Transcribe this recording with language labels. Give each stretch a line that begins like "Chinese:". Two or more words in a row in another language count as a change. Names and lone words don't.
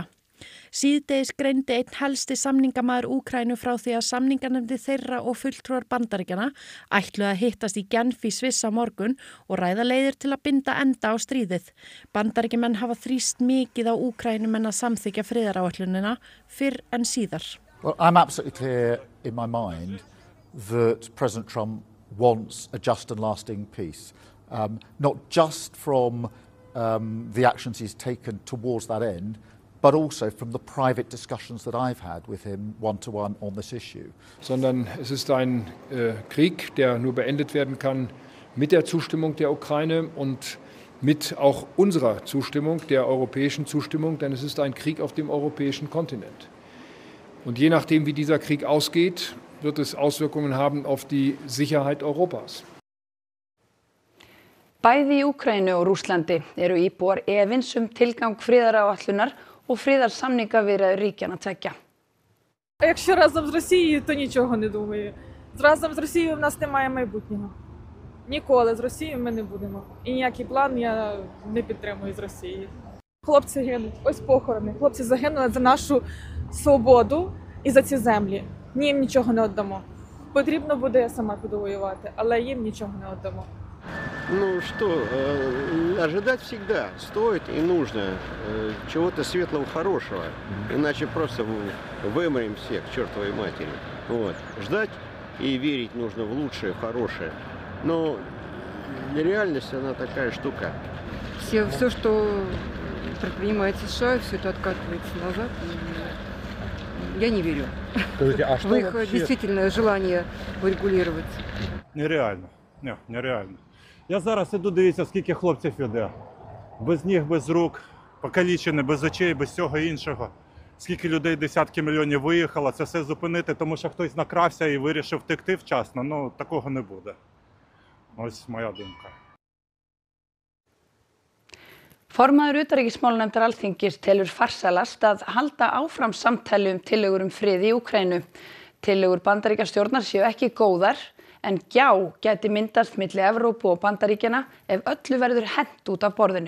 Icelandic: Síðdegis greindi einn helsti samningamaður Úkraínu frá því að samninganefndi þeirra og fulltrúar Bandaríkjanna ætluðu að hittast í Genf í Sviss á morgun og ræða leiðir til að binda enda á stríðið. Bandaríkjamenn hafa þrýst mikið á Úkraínumenn að samþykkja friðaráætlunina fyrr en síðar.
English: Well, I'm absolutely clear in my mind that President Trump wants a just and lasting peace, not just from the actions he's taken towards that end, but also from the private discussions that I've had with him one-to-one on this issue.
German: Sondern es ist ein Krieg, der nur beendet werden kann mit der Zustimmung der Ukraine und mit auch unserer Zustimmung, der europäischen Zustimmung, denn es ist ein Krieg auf dem europäischen Kontinent. Und je nachdem, wie dieser Krieg ausgeht, wird es Auswirkungen haben auf die Sicherheit Europas.
Icelandic: Bæði í Úkraínu og Rússlandi eru íbúar efins tilgang friðaráætlunar og friðarsamningaviðræður ríkjanna tveggja.
Ukrainian: Якщо разом з Росією, то нічого не думаю. Разом з Росією в нас немає майбутнього. Ніколи з Росією ми не будемо. І ніякий план я не підтримую з Росії. Хлопці гинуть, ось похорони. Хлопці загинули за нашу свободу і за ці землі. Ні, їм нічого не віддамо. Потрібно буде, я сама піду воювати, але їм нічого не віддамо.
Russian: Ну что, ожидать всегда стоит и нужно чего-то светлого, хорошего, иначе просто вымрем всех к чертовой матери. Вот. Ждать и верить нужно в лучшее, в хорошее. Но реальность, она такая штука. Все, что предпринимает США, все это откатывается назад. Я не верю в их действительное желание урегулировать. Нереально. Нереально.
Ukrainian: Я зараз іду, дивіться, скільки хлопців іде. Без ніг, без рук, покалічені, без очей, без всього іншого. Скільки людей, десятки мільйонів виїхало, це все зупинити, тому що хтось накрався і вирішив втекти вчасно. Ну, такого не буде. Ось моя думка.
Icelandic: Formaður utanríkismálanefndar Alþingis telur farsælast að halda áfram samtali tillögur frið í Úkraínu. Tillögur Bandaríkjastjórnar séu ekki góðar, en gjá gæti myndast milli Evrópu og Bandaríkjanna ef öllu verður hent út af borðinu.